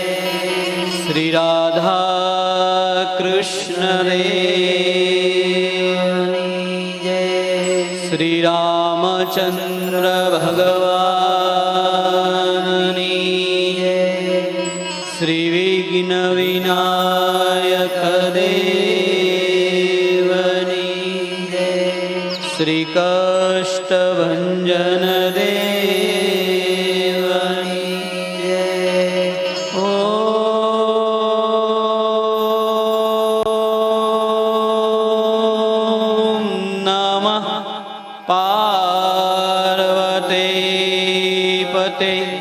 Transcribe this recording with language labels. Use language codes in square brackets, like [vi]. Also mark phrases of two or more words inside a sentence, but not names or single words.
[gu] શ્રી રાધા કૃષ્ણ શ્રી રામચંદ્ર ભગવાની જય। શ્રી વિઘ્ન વિનાયક દેવની જય। શ્રી કષ્ટભંજન દેવની જય. [sa] ओम नमः पार्वती पते.